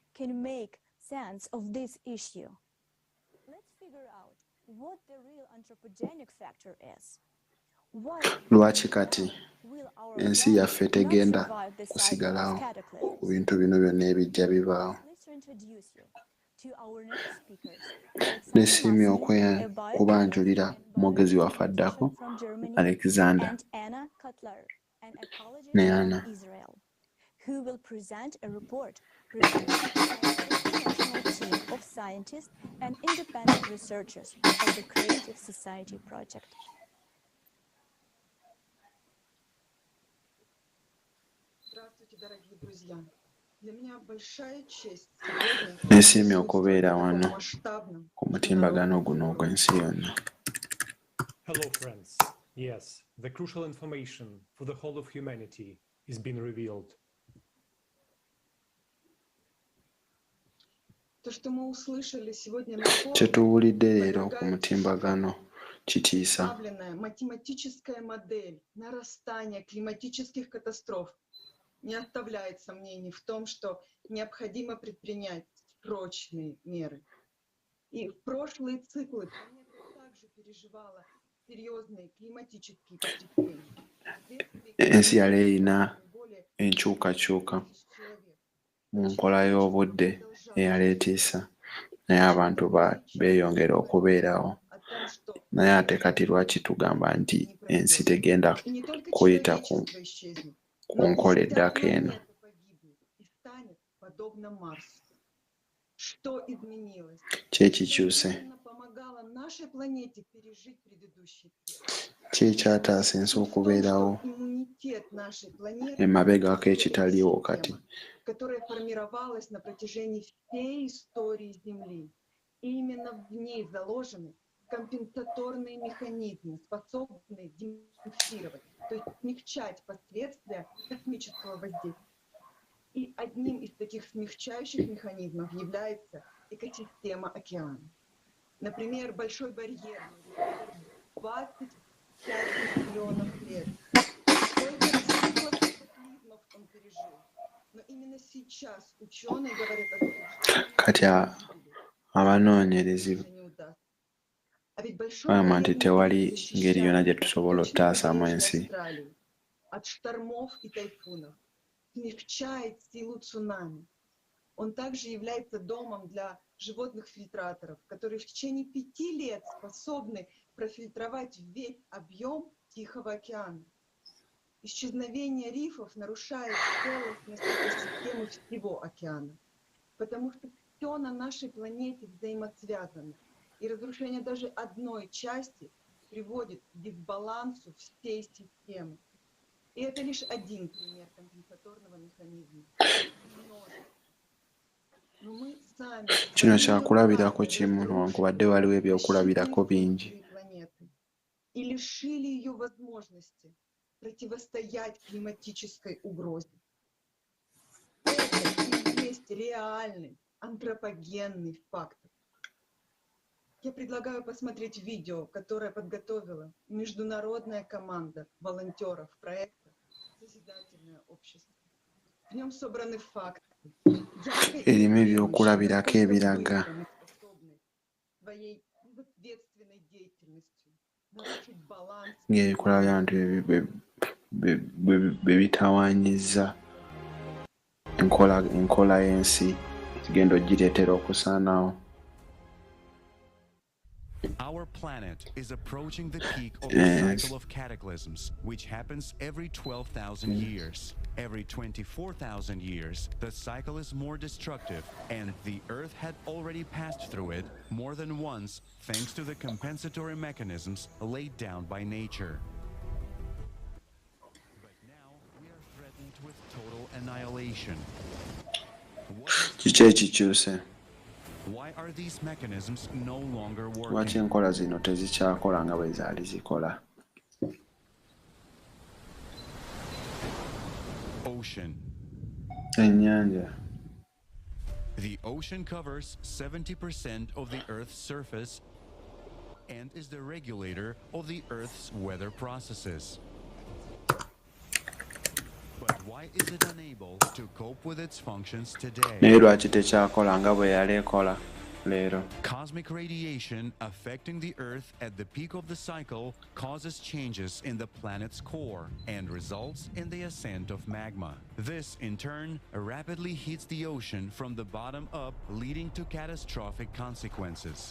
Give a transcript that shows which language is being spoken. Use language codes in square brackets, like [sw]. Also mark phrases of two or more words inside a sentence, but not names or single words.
[lg] Lwaki kati ensi yaffe tegenda kusigalawo ku bintu bino byonna ebijja bibaawo? Nesiimye okubanjulira omwogezi waffe addako, Alexander ne Anna. [en] Who will present a report presented by an international team of scientists and independent researchers of the Creative Society project. [lg] Nesiimye okubeera wano ku mutimbagano guno ogw'ensi yonna. [en] Hello, friends. Yes, the crucial information for the whole of humanity is being revealed. [lg] Kye tuwulidde leero ku mutimbagano kitiisa. [ru] Математическая модель нарастания климатических катастроф не оставляет сомнений в том, что необходимо предпринять срочные меры. И в прошлые циклы планета также переживала серьезные климатические потрясения. [lg] Ensi yali erina enkyukakyuka mu nkola y'obudde eyaleetiisa, naye abantu beeyongera okubeerawo. Naye ate kati lwaki tugamba nti ensi tegenda kuyita ku nkola eddaka eno? Ki ekikyuse? Ki ekyataasa ensi okubeerawo emabegako ekitaliiwo kati? [ru] Которая формировалась на протяжении всей истории Земли. И именно в ней заложены компенсаторные механизмы, способные демонстрировать, то есть смягчать последствия космического воздействия. И одним из таких смягчающих механизмов является экосистема океана. Например, Большой барьер 25 миллионов лет. Сколько циклов катаклизмов он пережил. Но именно сейчас ученые говорят о том, что [lg] kati abanoonyerezi bagamba nti tewali ngeri yonna gye tusobola ottaasaamu ensi. [ru] от штормов и тайфунов, смягчает силу цунами. Он также является домом для животных-фильтраторов, которые в течение 5 лет способны профильтровать весь объем Тихого океана. Исчезновение рифов нарушает целостность экосистемы всего океана, потому что все на нашей планете взаимосвязано, и разрушение даже одной части приводит к дисбалансу всей системы. И это лишь один пример компенсаторного механизма. Но мы сами [lg] Kino kyakulabirako kimu newankubadde waliwo ebyokulabirako bingi. [ru] и лишили ее возможности противостоять климатической угрозе. Это и есть реальный антропогенный фактор. Я предлагаю посмотреть видео, которое подготовила международная команда волонтеров проекта «Созидательное общество». В нем собраны факты. [lg] Erimu ebyokulabirako ebiraga ng'ebikolabira nti bwe bitawaanyizza enkola y'ensi kigenda ogireetera okusaanawo. [en] Our planet is approaching the peak of the cycle of cataclysms, which happens every 12,000 years. Every 24,000 years, the cycle is more destructive, and the Earth had already passed through it more than once thanks to the compensatory mechanisms laid down by nature. But now we are threatened with total annihilation. [lg] Kiki ekikyuse? [en] Why are these mechanisms no longer [lg] Lwaki [en] working? [lg] enkola zino tezikyakola nga bwe zaali zikola? [en] Ocean. [lg] Ennyanja. [en] The ocean covers 70% of the Earth's surface and is the regulator of the Earth's weather processes. But why is it unable to cope with its functions today? [lg] Naye lwaki tekyakola nga bwe yali ekola leero? [en] Cosmic radiation affecting the Earth at the peak of the cycle causes changes in the planet's core and results in the ascent of magma. This, in turn, rapidly heats the ocean from the bottom up, leading to catastrophic consequences.